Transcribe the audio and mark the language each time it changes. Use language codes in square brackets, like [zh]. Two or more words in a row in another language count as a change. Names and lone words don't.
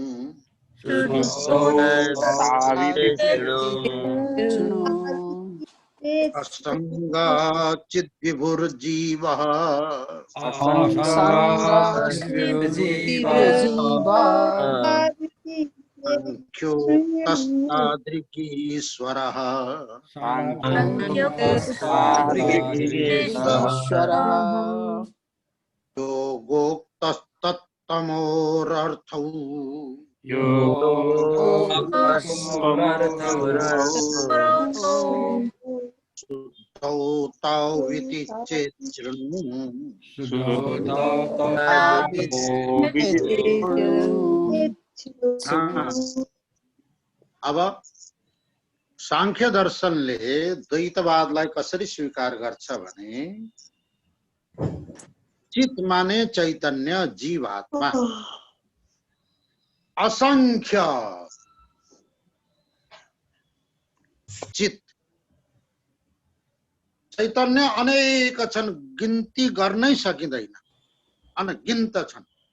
[sa] असंगाचित् विभुर्जीवः सांख्योक्तस्तादृगीश्वरः योगोक्तस्तत्त्वमोरर्थौ शुद्धौ तौ इति चेत् शृणु। [ne] अब सांख्य दर्शनले द्वैतवादलाई कसरी स्वीकार गर्छ भने चित माने चैतन्य जीवात्मा, असंख्य चित चैतन्य अनेक छन्, गिन्ती गर्नै सकिँदैन, अनगिन्त छन्।